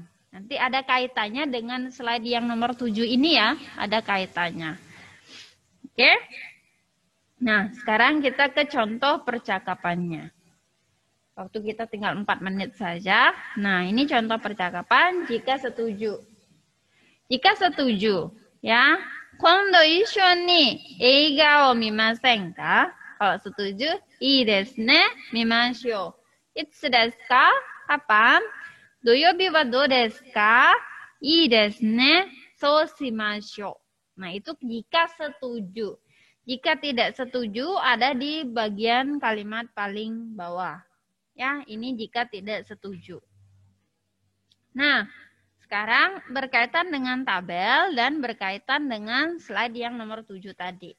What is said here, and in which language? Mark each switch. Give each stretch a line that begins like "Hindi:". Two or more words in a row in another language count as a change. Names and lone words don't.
Indonesian: Nanti ada kaitannya dengan slide yang nomor 7 ini ya, ada kaitannya. Oke? Nah, sekarang kita ke contoh percakapannya. Waktu kita tinggal 4 menit saja. Nah, ini contoh percakapan jika setuju. Jika setuju, ya.
Japanese: 今度一緒に映画を見ませんか?
Indonesian: Kalau setuju,
Japanese: いいですね、見ましょう. いつですか?
Indonesian: Kapan?
Japanese: 土曜日はどうですか？いいですね、そうしましょう.
Indonesian: Nah, itu jika setuju. Jika tidak setuju ada di bagian kalimat paling bawah. Ya, ini jika tidak setuju. Nah, sekarang berkaitan dengan tabel dan berkaitan dengan slide yang nomor 7 tadi.